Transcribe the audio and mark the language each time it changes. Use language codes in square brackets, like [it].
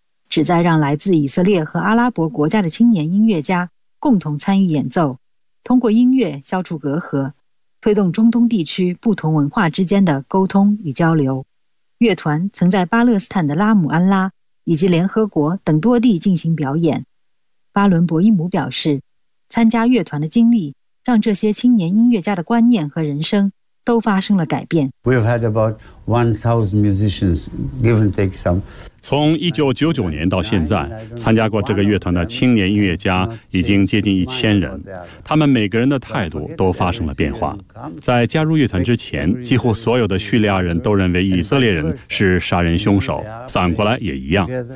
[zh] 旨在让来自以色列和阿拉伯国家的青年音乐家共同参与演奏，通过音乐消除隔阂，推动中东地区不同文化之间的沟通与交流。乐团曾在巴勒斯坦的拉姆安拉以及联合国等多地进行表演。巴伦博伊姆表示，参加乐团的经历让这些青年音乐家的观念和人生都发生了改变。 [en] We've had about 1,000 musicians, give and take some. [zh] 从1999年到现在，参加过这个乐团的青年音乐家已经接近1000人，他们每个人的态度都发生了变化。在加入乐团之前，几乎所有的叙利亚人都认为以色列人是杀人凶手，反过来也一样。